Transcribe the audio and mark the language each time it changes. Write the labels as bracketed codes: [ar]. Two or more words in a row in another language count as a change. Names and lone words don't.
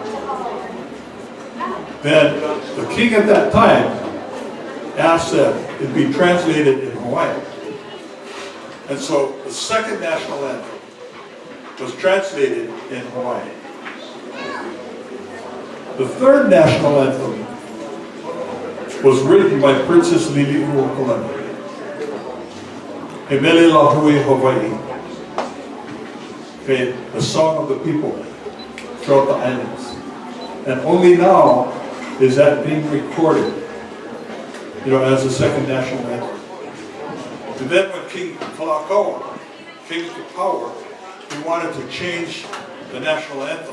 [en] Then the king at that time asked that it be translated in Hawaiian. And so the second national anthem was translated in Hawaiian. The third national anthem was written by Princess Lili'uokalani. He mele la hui Hawaii. Okay, the song of the people throughout the islands. And only now is that being recorded, as a second national anthem. And then when King Kūʻokoʻa came to power, he wanted to change the national anthem.